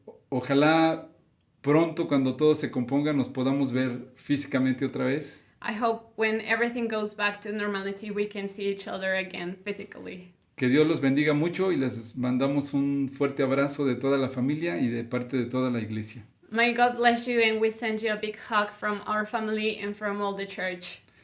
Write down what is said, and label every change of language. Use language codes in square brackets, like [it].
[es] Ojalá pronto, cuando todo se componga, nos podamos ver físicamente otra vez. [en] I hope when everything goes back to normality, we can see each other again physically. [es] Que Dios los bendiga mucho y les mandamos un fuerte abrazo de toda la familia y de parte de toda la iglesia. [en] May God bless you, and we send you a big hug from our family and from all the church.